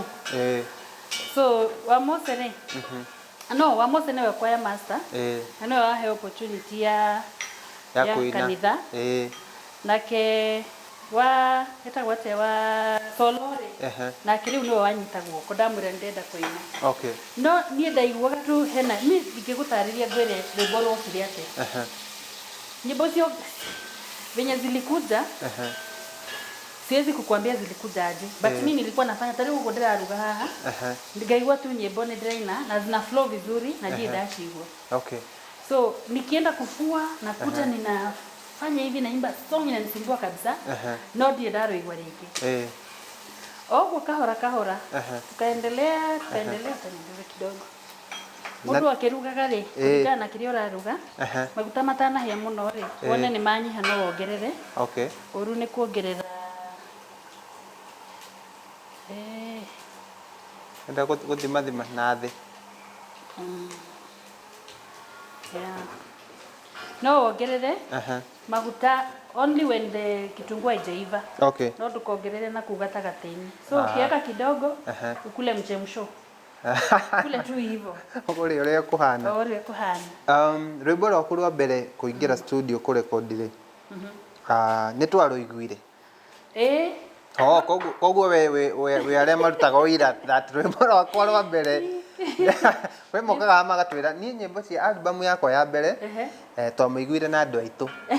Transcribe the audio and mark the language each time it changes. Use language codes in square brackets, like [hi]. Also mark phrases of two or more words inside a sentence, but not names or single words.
[ki] So wa Mose rĩ, no wa Mose nĩwe [en] choir master, [ki] na nĩwe wahe opportunity ya kanitha. Nake wa etagwo atĩa wa Solo rĩ, nake rĩu nĩwe wanyita guoko ndamwĩra ndenda kũina. No niĩ ndaiguaga tu hena niĩ ingĩgũtarĩria ngwĩre rwĩmbo rwokire atĩa. [sw] Nyimbo cio venye zilikuja, siwezi kukuambia zilikuja aje, but mimi nilikuwa nafanya tari huko [ki] ndiraruga haha, ngaigua tu nyimbo ni ndiraina [sw] na zina flow vizuri na je ndashigwa. So nikienda kufua nakuta ninafanya hivi naimba song inanisumbua kabisa, [ki] no ndiye ndaroigwa rĩngĩ. Oguo kahora [sw] tukaendelea tanidure kidogo. [ki] Mundu akirugaga rĩ, kũringana na kĩrĩa ũraruga, maguta matanahĩa mũno rĩ, wone nĩ manyiha no wongerere. Ũru nĩ kuongerera enda gũthima na thĩ. No wongerere maguta [en] only when the [sw] kitunguu haijaiva. [ki] No tukongerere na kuu gatagatĩ-inĩ. [sw] So ukiweka kidogo ukule mchemsho. Kule tu hivyo. [ki] Ũrĩa kuhana. Rwĩmbo rwaku rwa mbere kũingĩra studio kũrekondi rĩ, nĩ twarũiguire. Koguo we arĩa marutaga ũira that rwĩmbo rwakwa rwa mbere we mokaga magatwĩra niĩ nyĩmbo cia album yakwa ya mbere twamĩiguire na andũ aitũ.